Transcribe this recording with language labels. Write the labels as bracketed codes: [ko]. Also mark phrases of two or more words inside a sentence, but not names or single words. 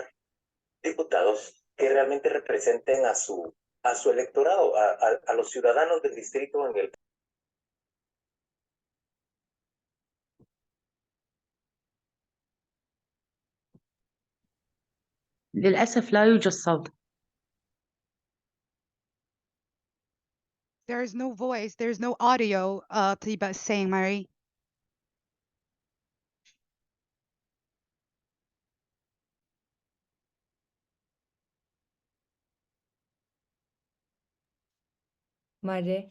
[es] Diputados que realmente representen a su electorado, a los ciudadanos del distrito en el [ar] للأسف لا يوجد صوت. [en] There is no voice, there's no audio, Tiba is saying, Mary. Mare.